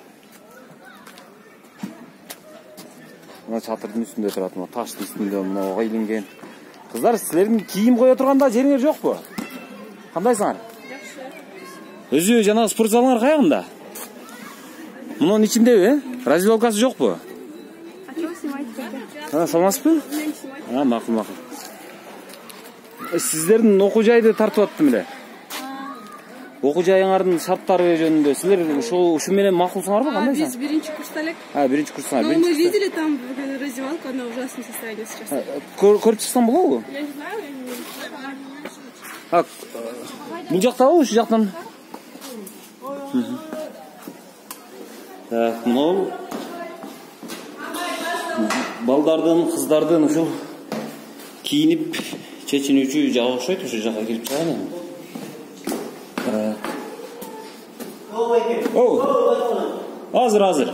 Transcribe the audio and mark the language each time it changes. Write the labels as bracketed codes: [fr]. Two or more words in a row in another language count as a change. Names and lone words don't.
[ky] мына чатырдын үстүндө турат, мына таштын үстүндө мына илинген. Кыздар, силердин кийим кое турганда жериңер жокпу? Кандайсыңар? Өзү жана спорт залыңар каягында? Мунун ичиндеби? Развилкасы жокпу? [ru] А чего снимать тогда? [ky] Саламатсызбы? Макул. Сиздердин окуу жайды тартып аттым эле. Окуу жайыңардын шарттары жөнүндө силер ушу менен макулсуңарбы, кандай? Биз биринчи курста элек. Биринчи курстан. [ru] Но мы видели там раздевалку, она в ужасном состоянии сейчас. [ky] Көрүп чыксаң болобу? [ru] Я не знаю, я не вижу. [ky] Бул жактабы, ушу жактан? Так, мынау балдардын, кыздардын ушул кийинип чечинүүчү жагы окшойт, ушу жакка кирип чыгайын. Азыр.